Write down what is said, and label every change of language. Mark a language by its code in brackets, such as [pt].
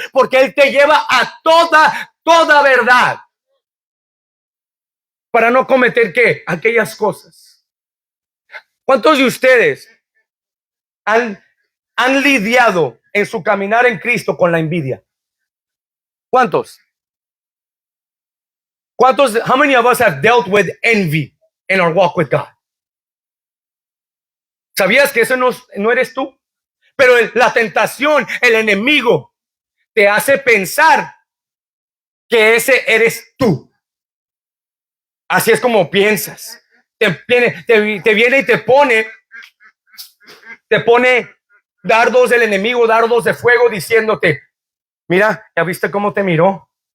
[es] Porque Él te lleva a toda verdad. Para no cometer ¿qué? Aquellas cosas. ¿Cuántos de ustedes han lidiado en su caminar en Cristo con la envidia? ¿Cuántos? [en] How many of us have dealt with envy in our walk with God? [es] ¿Sabías que eso no eres tú? Pero la tentación, el enemigo, te hace pensar que ese eres tú. Así es como piensas. Te viene y te pone dardos del enemigo, dardos de fuego, diciéndote, mira, ¿ya viste cómo te miró?